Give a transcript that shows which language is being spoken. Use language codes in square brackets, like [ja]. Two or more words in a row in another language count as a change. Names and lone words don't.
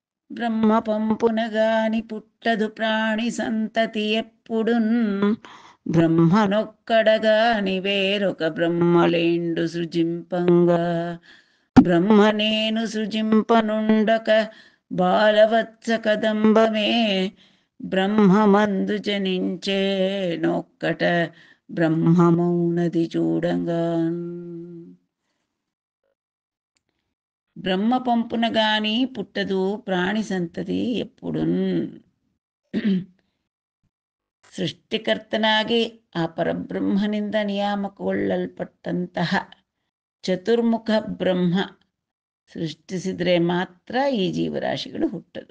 [te] బ్రహ్మ పంపునగాని పుట్టదు ప్రాణి సంతతి ఎప్పుడున్ బ్రహ్మనొక్కడగాని వేరొక బ్రహ్మలేండు సృజింపంగా బ్రహ్మ నేను సృజింపనుండక బాలవత్స కదంబమే బ్రహ్మమందు జనించే నొక్కట బ్రహ్మమౌనది చూడంగా. బ్రహ్మ పంపున గాని పుట్టదు ప్రాణి సంతతి ఎప్పుడున్. [kn] ಸೃಷ್ಟಿಕರ್ತನಾಗಿ ಆ ಪರಬ್ರಹ್ಮನಿಂದ ನಿಯಾಮಕಗೊಳ್ಳಲ್ಪಟ್ಟಂತಹ ಚತುರ್ಮುಖ ಬ್ರಹ್ಮ ಸೃಷ್ಟಿಸಿದರೆ ಮಾತ್ರ ಈ ಜೀವರಾಶಿಗಳು ಹುಟ್ಟದು.